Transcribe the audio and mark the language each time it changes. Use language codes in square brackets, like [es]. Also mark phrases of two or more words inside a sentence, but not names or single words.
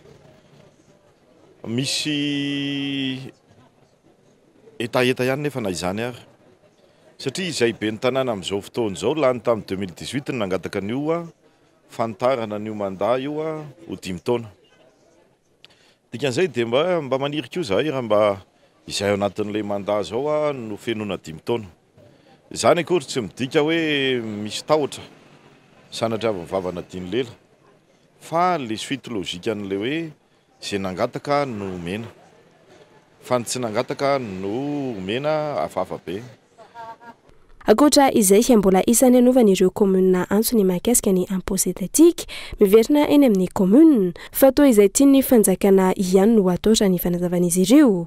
[mg] Misy etaeta ihany nefa na izany ary satria izay ben'ny tanàna amin'izao fotoana izao lany tamin'ny 2018 nangataka an'io fantarana an'io mandat io ho 5 taona. Dikan'izay dia mba manirika io zahay raha mba izay ao anatin'ilay mandat zao no fenona 5 taona. Izany akory tsy midika hoe misy tahotra sanatria avy mivavana diny lela fa [fr] le suite logique [mg] an'ilay hoe izay nangataka no mena fa ny tsy nangataka no mena hafahafa be. Akoatra izay mbola isan'ny anaovana ireo komuna antsony mahakasika ny [fr] impôt étatique [mg] miverina eny amin'ny komuna fa toa izay tiany fanjakana ihany no atao raha ny fanazavan'izy ireo.